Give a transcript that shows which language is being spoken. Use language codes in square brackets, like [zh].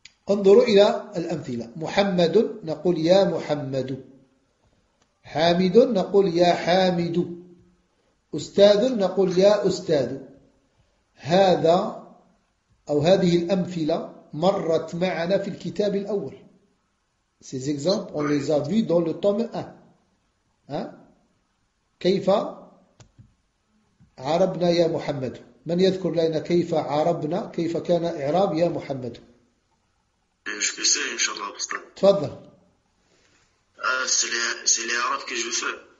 [ar] انظروا إلى الأمثلة. محمد نقول يا محمد، حامد نقول يا حامد، أستاذ نقول يا أستاذ. هذا أو هذه الأمثلة مرت معنا في الكتاب الأول. [fr] Ces exemples on les a vus dans le tome 1. [ar] كيف عربنا يا محمد؟ من يذكر لنا كيف عربنا، كيف كان إعراب يا محمد؟ [fr] Excusez [ar] إن شاء الله أستاذ. تفضل. [fr] C'est l'Arab que je veux faire.